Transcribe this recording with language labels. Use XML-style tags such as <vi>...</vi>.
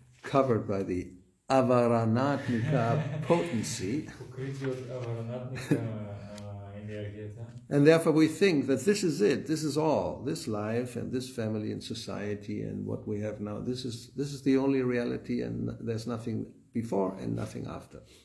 <en>Covered by the avaranatmika potency.</en> <bg>Покрити от аваранатника енергията.</bg> <en>And therefore we think that this is it, this is all, this life and this family and society and what we have now, this is the only reality and there's nothing before and nothing after.</en>